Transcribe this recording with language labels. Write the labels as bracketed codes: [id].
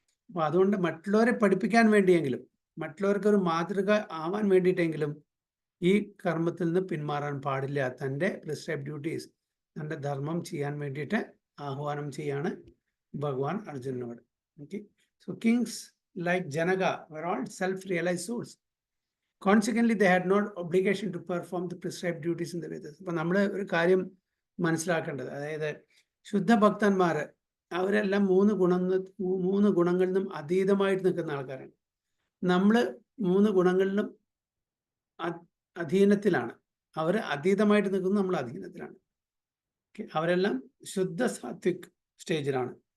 [ml] അപ്പോൾ അതുകൊണ്ട് മറ്റുള്ളവരെ പഠിപ്പിക്കാൻ വേണ്ടിയെങ്കിലും, മറ്റുള്ളവർക്കൊരു മാതൃക ആവാൻ വേണ്ടിയിട്ടെങ്കിലും ഈ കർമ്മത്തിൽ നിന്ന് പിന്മാറാൻ പാടില്ല. തൻ്റെ പ്രിസ്ക്രൈബ് ഡ്യൂട്ടീസ്, തൻ്റെ ധർമ്മം ചെയ്യാൻ വേണ്ടിയിട്ട് ആഹ്വാനം ചെയ്യാണ് ഭഗവാൻ അർജുനനോട്. [en] Okay, so kings like Janaka were all self-realized souls. Consequently, they had no obligation to perform the prescribed duties in the Vedas. [ml] അപ്പോൾ നമ്മൾ ഒരു കാര്യം മനസ്സിലാക്കേണ്ടത്, അതായത് ശുദ്ധ ഭക്തന്മാർ അവരെല്ലാം മൂന്ന് ഗുണങ്ങളിൽ നിന്നും അതീതമായിട്ട് നിൽക്കുന്ന ആൾക്കാരാണ്. നമ്മൾ 3 ഗുണങ്ങളിലും അധീനത്തിലാണ്. അവർ അതീതമായിട്ട് നിൽക്കുന്നത്, നമ്മൾ അധീനത്തിലാണ്. അവരെല്ലാം ശുദ്ധ സാത്വിക് സ്റ്റേജിലാണ്.